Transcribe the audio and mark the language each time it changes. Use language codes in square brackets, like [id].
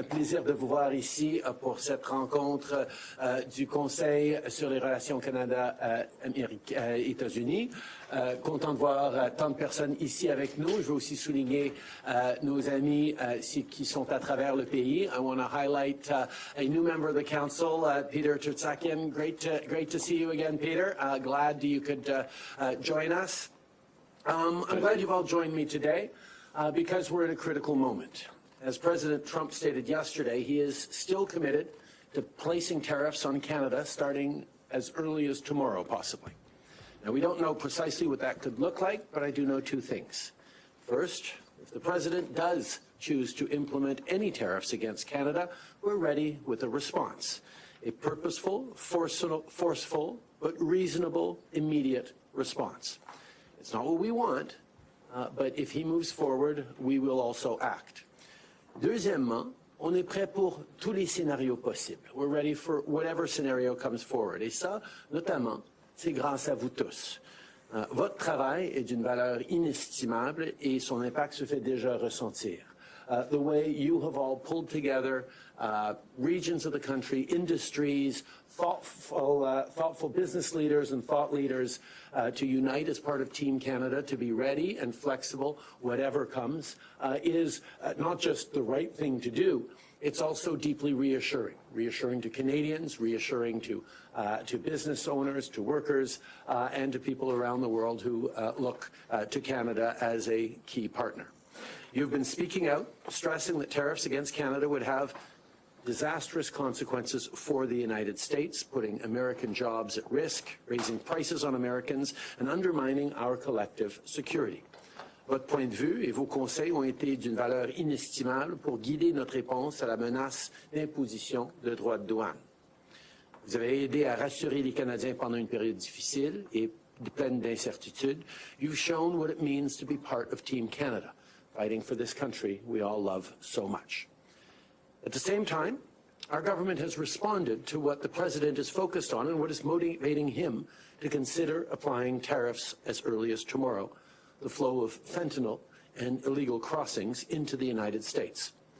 [fr] Plaisir de vous voir ici pour cette rencontre du Conseil sur les relations Canada-États-Unis. Content de voir tant de personnes ici avec nous. Je veux aussi souligner nos amis qui sont à travers le pays. [en] I want to highlight a new member of the council, Peter Tertsakian. Great to see you again, Peter. Glad you could join us. I'm glad you've all joined me today. Because we're at a critical moment. As President Trump stated yesterday, he is still committed to placing tariffs on Canada starting as early as tomorrow, possibly. Now, we don't know precisely what that could look like, but I do know two things. First, if the president does choose to implement any tariffs against Canada, we're ready with a response. A purposeful, forceful, but reasonable, immediate response. It's not what we want, but if he moves forward, we will also act. [fr] Deuxièmement, on est prêt pour tous les scénarios possibles. [en] We're ready for whatever scenario comes forward. [fr] Et ça, notamment, c'est grâce à vous tous. Votre travail est d'une valeur inestimable et son impact se fait déjà ressentir. [en] The way you have all pulled together regions of the country, industries, thoughtful business leaders and thought leaders to unite as part of Team Canada, to be ready and flexible, whatever comes, is not just the right thing to do, it's also deeply reassuring. Reassuring to Canadians, reassuring to business owners, to workers, and to people around the world who look to Canada as a key partner. You've been speaking out, stressing that tariffs against Canada would have disastrous consequences for the United States, putting American jobs at risk, raising prices on Americans, and undermining our collective security. [fr] Votre point de vue et vos conseils ont été d'une valeur inestimable pour guider notre réponse à la menace d'imposition de droits de douane. Vous avez aidé à rassurer les Canadiens pendant une période difficile et pleine d'incertitudes. [en] You've shown what it means to be part of Team Canada, fighting for this country we all love so much. At the same time, our government has responded to what the president is focused on and what is motivating him to consider applying tariffs as early as tomorrow, the flow of fentanyl and illegal crossings into the United States.